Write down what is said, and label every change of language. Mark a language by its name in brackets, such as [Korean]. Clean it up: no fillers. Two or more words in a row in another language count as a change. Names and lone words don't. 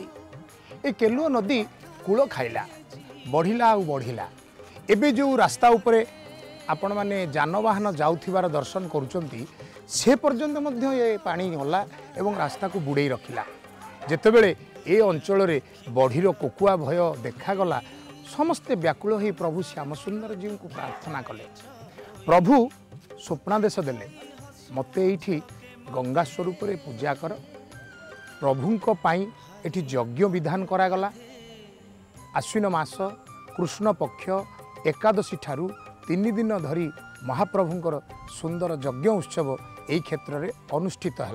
[Odia] ଏ କେଲୁଓ ନଦୀ କୂଳ ଖାଇଲା ବଢ଼ିଲା ଆଉ ବଢ଼ିଲା। ଏବେ ଯୋ ରାସ୍ତା ଉପରେ ଆପଣ ମାନେ ଯାନବାହନ ଯାଉଥିବାର ଦର୍ଶନ କରୁଛନ୍ତି ସେ ପର୍ଯ୍ୟନ୍ତ ମଧ୍ୟ ଯେ ପାଣି ଗଲା ଏବଂ ରାସ୍ତା କୁ ବୁଡ଼େ ରଖିଲା। ଯେତେବେଳେ ଏ ଅଞ୍ଚଳ ରେ ବଢ଼ିର କୋକୁଆ ଭୟ ଦେଖାଗଲା ସମସ୍ତେ ବ୍ୟାକୁଳ ହୋଇ ପ୍ରଭୁ ଶ୍ୟାମସୁନ୍ଦର ଜୀ କୁ ପ୍ରାର୍ଥନା କଲେ। ପ୍ରଭୁ ସ୍ୱପ୍ନାଦେଶ ଦେଲେ ମତେ ଏଠି ଗଙ୍ଗା ସ୍ୱରୂପ ରେ ପୂଜା କର। ପ୍ରଭୁଙ୍କ ପାଇ ଏଠି ଯଜ୍ଞ ବିଧାନ କରାଗଲା। ଆଶ୍ୱିନ ମାସ କୃଷ୍ଣ ପକ୍ଷ ଏକାଦଶୀ ଠାରୁ 3 ଦିନ ଧରି ମହାପ୍ରଭୁଙ୍କର ସୁନ୍ଦର ଯଜ୍ଞ ଉତ୍ସବ ଏଇ କ୍ଷେତ୍ର ରେ ଅନୁଷ୍ଠିତ ହଲା।